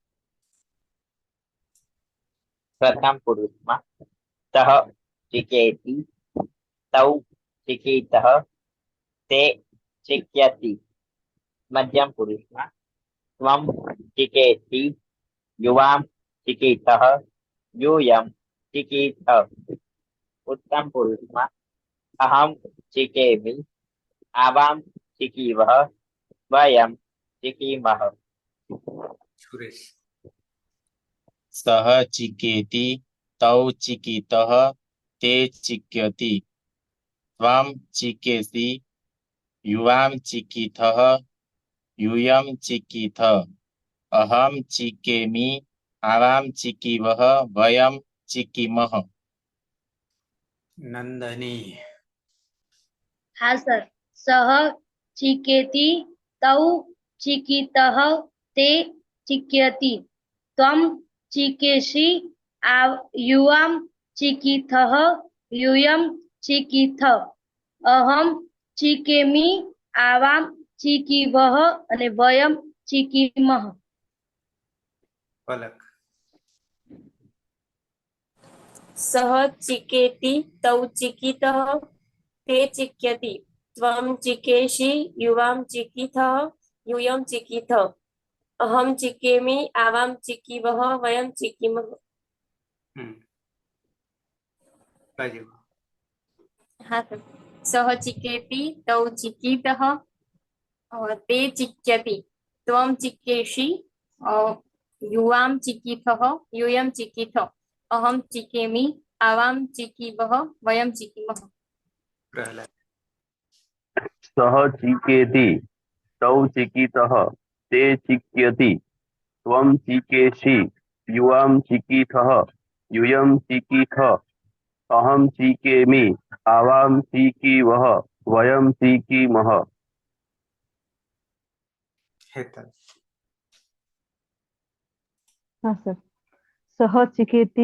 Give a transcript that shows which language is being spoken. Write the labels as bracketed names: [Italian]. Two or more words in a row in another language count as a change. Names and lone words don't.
[Gujarati] પ્રથમ પુરુષમાં [Sanskrit] તહ ચિકેતિ. તૌ ચિકિતઃ. તે ચિક્યતિ. [Gujarati] મધ્યમ પુરુષમાં [Sanskrit] ત્વમ ચિકેતિ. યુવામ ચિકિતઃ. यूयम चिकीथ. [Gujarati] ઉત્તમ પુરુષમાં [Sanskrit] अहम चिकेमि. आवाम चिकीवह. वयम चिकीमह. સુરેશ. સહ ચિકેતિ. તૌ ચિકિતઃ. તે ચિક્યતિ. ત્વમ ચિકેસી. યુવામ ચિકિથઃ. यूयम चिकीथ. अहम चिकेमि. आवाम चिकीवह. वयम चिकीमह. નંદની. [Hindi] हाँ सर. [Sanskrit] सह चिकेति. तौ चिकितः. ते चिक्यति. त्वं चिकेषि. युवां चिकिथः. यूयं चिकिथ. अहम चिकेमि. आवाम चिकीवह. અને વયમ ચિકીમહ. પલક. સહ ચિકેતિ. તૌ ચિકિતઃ. તે ચિક્યતિ. ત્વમ ચિકેષિ. યુવામ ચિકિથઃ. यूयम चिकीथ. अहम चिकेमि. आवाम चिकीवह. वयम चिकीमः. [Hindi] हाँ सर. [Sanskrit] सह चिकेति. तौ चिकीतः. ते चिक्यति. त्वं चिकेषि. युवां चिकीथः. यूयं चिकीथ. अहम चिकेमि. आवां चिकीवह. वयं चिकीमः. પ્રહલાદ. સહ ચિકેતિ. તૌ ચિકિતઃ. તે ચિક્યતિ. ત્વમ ચિકેષિ. યુવામ ચિકિથઃ. यूयम चिकीथ. अहम चिकेमि. आवाम चिकीवह. वयम चिकीमह. હેતલ. [Hindi] हाँ सर. [Sanskrit] सह चिकेति.